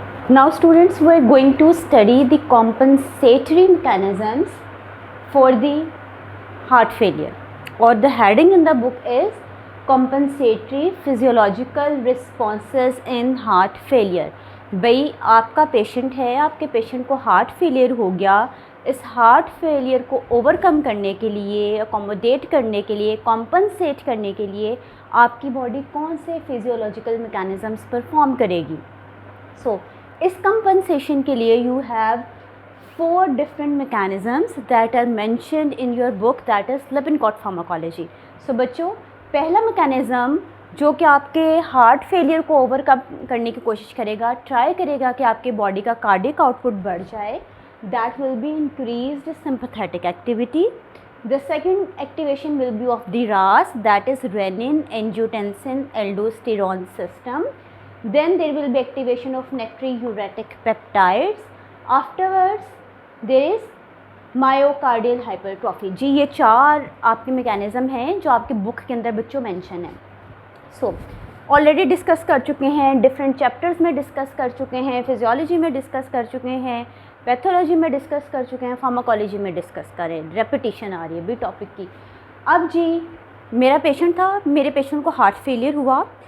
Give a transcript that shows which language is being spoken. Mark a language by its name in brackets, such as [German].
[English] Now students, we are going to study the compensatory mechanisms for the heart failure, or the heading in the book is compensatory physiological responses in heart failure. [Hindi] भाई आपका patient है, आपके patient को heart failure हो गया, इस heart failure को overcome करने के लिए, अकोमोडेट करने के लिए, कॉम्पनसेट करने के लिए आपकी बॉडी कौन से फिजियोलॉजिकल मैकेनिज़म्स परफॉर्म करेगी. सो इस कंपनसेशन के लिए [English] You have 4 different mechanisms that are mentioned in your book, that is Lippincott pharmacology. [Hindi] So बच्चों, पहला मैकेनिज़्म जो कि आपके हार्ट फेलियर को ओवरकम करने की कोशिश करेगा, ट्राई करेगा कि आपके बॉडी का कार्डियक आउटपुट बढ़ जाए, [English] That will be increased sympathetic activity. The second activation will be of the RAS, that is renin angiotensin aldosterone system. Then there will be activation of natriuretic peptides. Afterwards there is [Hindi] myocardial hypertrophy. जी ये 4 आपके mechanism हैं जो आपके book के अंदर बच्चों mention है. So already discuss कर चुके हैं, डिफरेंट चैप्टर्स में डिस्कस कर चुके हैं, फिजियोलॉजी में डिस्कस कर चुके हैं, पैथोलॉजी में डिस्कस कर चुके हैं, फार्माकोलॉजी में डिस्कस करें. रेपिटेशन आ रही है भी टॉपिक की. अब जी मेरा पेशेंट था, मेरे पेशेंट को हार्ट फेलियर हुआ.